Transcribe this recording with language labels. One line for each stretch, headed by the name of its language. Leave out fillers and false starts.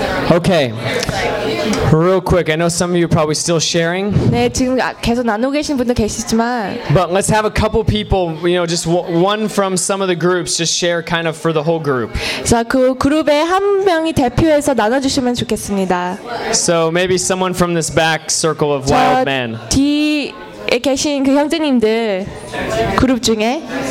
English: Okay. Real quick, I know some of you are probably still sharing.
Korean: 네, 지금 계속 나누고 계신 분도 계시지만.
English: But let's have a couple people, you know, just one from some of the groups, just share kind of for the whole group.
Korean: 자, 그 그룹의 한 명이 대표해서 나눠주시면 좋겠습니다.
English: So maybe someone from this back circle of wild men.
Korean: 뒤에 계신 그 형제님들 그룹 중에.